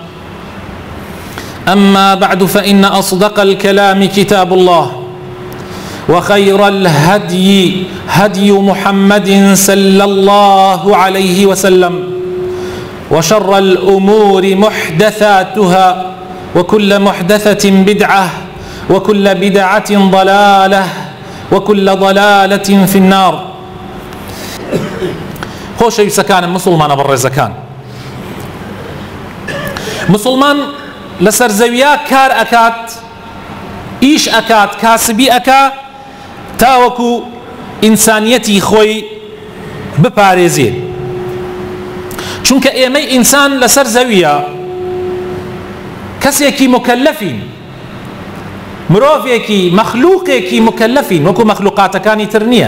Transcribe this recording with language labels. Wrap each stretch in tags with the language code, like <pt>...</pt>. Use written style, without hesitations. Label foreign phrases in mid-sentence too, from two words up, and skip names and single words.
<ar>أما بعد فإن أصدق الكلام كتاب الله وخير الهدي هدي محمد صلى الله عليه وسلم وشر الأمور محدثاتها وكل محدثة بدعة وكل بدعة ضلالة وكل ضلالة في النار.</ar> <ckb>خۆشەویستەکانم مسلمانە بەڕێزەکان، مسلمان لەسەر زەویە کار ئەکات، ئیش ئەکات، کاسبی ئەکا تاوەکو ئینسانیەتی خۆی بپارێزێت، چونکە ئێمەی ئینسان لەسەر زەویە کەسێکی مکەلەفین، مرۆڤێکی مەخلووقێکی مکەلەفین وەکو مەخلووقاتەکانی تر نییە.</ckb>